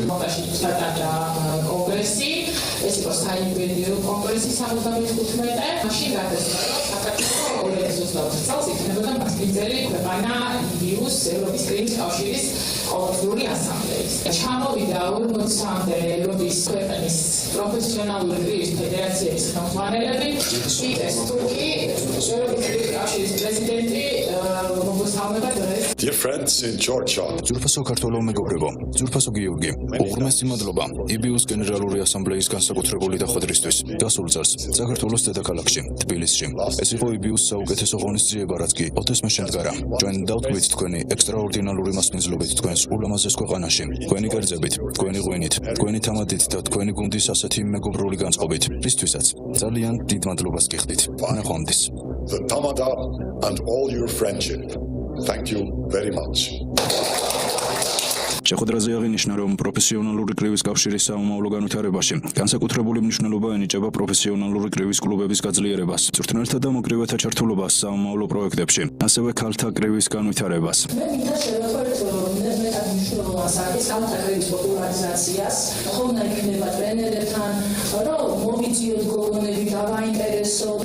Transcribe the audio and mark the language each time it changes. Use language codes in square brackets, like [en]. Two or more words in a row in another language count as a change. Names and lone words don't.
[ka] მოდაში ჩატარდა კონგრესი, ეს იყო საიუბილეო კონგრესი 75-მე, მაშინ გადასცა საქართველოს 2025 წელს იქნებოდა მასპინძელი ქვეყანა იბიუს ევროპის კრივის კავშირის ყოველდღიური ასამბლეის. ჩამოვიდა 40-მდე ევროპის ქვეყნის პროფესიონალური კრივის ფედერაციების ხელმძღვანელები, პიტერ სტუკი, ევროპის კრივის კავშირის პრეზიდენტი, მოგესალმება დღეს. [en] Dear friends in Georgia. [ka] ძვირფასო ქართველო მეგობრებო, ძვირფასო გიორგი, უღრმესი მადლობა იბიუს გენერალური ასამბლეის განსაკუთრებული დახვედრისთვის. გასულ წელს საქართველოს დედაქალაქში, თბილისში. ეს იყო იბიუს საუკეთესო ღონისძიება, რაც კი ოდესმე შემდგარა. ჩვენ დავთქვით თქვენი ექსტრაორდინალური მასპინძლობით თქვენს ულამაზეს ქვეყანაში, თქვენი კერძებით, თქვენი ღვინით, თქვენი თამადით და თქვენი გუნდის ასეთი მეგობრული განწყობით, რისთვისაც ძალიან დიდ მადლობას გიხდით. ნახვამდის. [en] The Tamada and all your friendship. Thank you very much. [ka] შეხვედრაზე აღინიშნა, რომ პროფესიონალური კრივის კავშირის საომავლო განვითარებაში განსაკუთრებული მნიშვნელობა ენიჭება პროფესიონალური კრივის კლუბების გაძლიერებას, მწვრთნელთა და მოკრივეთა ჩართულობას საომავლო პროექტებში, ასევე ქალთა კრივის განვითარებას. მე მინდა შევეხმაროთ, რომ მეტად მნიშვნელოვანს არის ქალთა კრივის პოპულარიზაციას, ხომ იქნება ტრენერებთან, რომ მოვიძიოთ გოგონები დავაინტერესოთ.